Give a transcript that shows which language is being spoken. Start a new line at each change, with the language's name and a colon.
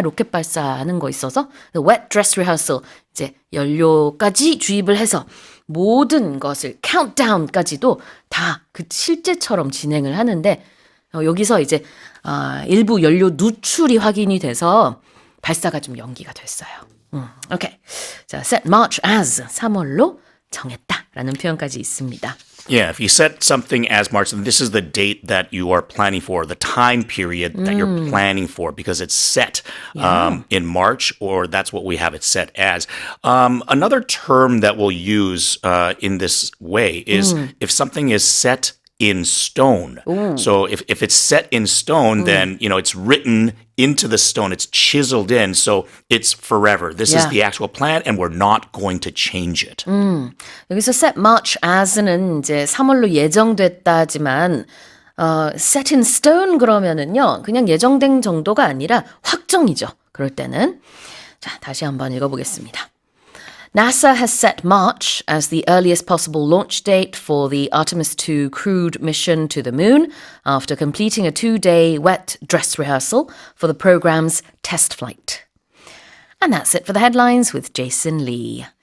Korean: 로켓 발사하는 거 있어서
English: wet dress rehearsal
Korean: 이제 연료까지 주입을 해서 모든 것을 countdown까지도 다 그 실제처럼 진행을 하는데 여기서 이제 일부 연료 누출이 확인이 돼서 발사가 좀 연기가 됐어요. 오케이. 자,
English: set March as
Korean: 3월로 정했다라는 표현까지 있습니다.
English: Yeah, if you set something as March, then this is the date that you are planning for, the time period that you're planning for, because it's set in March, or that's what we have it set as. Another term that we'll use in this way is if something is set in stone. So if it's set in stone, then, you know, it's written into the stone. It's chiseled in. So it's forever. This is the actual plan and we're not going to change it.
Korean: 여기서
English: set March as
Korean: 는 이제 3월로 예정됐다지만
English: set in stone
Korean: 그러면은요. 그냥 예정된 정도가 아니라 확정이죠. 그럴 때는. 자, 다시 한번 읽어보겠습니다.
English: NASA has set March as the earliest possible launch date for the Artemis 2 crewed mission to the moon after completing a 2-day wet dress rehearsal for the program's test flight. And that's it for the headlines with Jason Lee.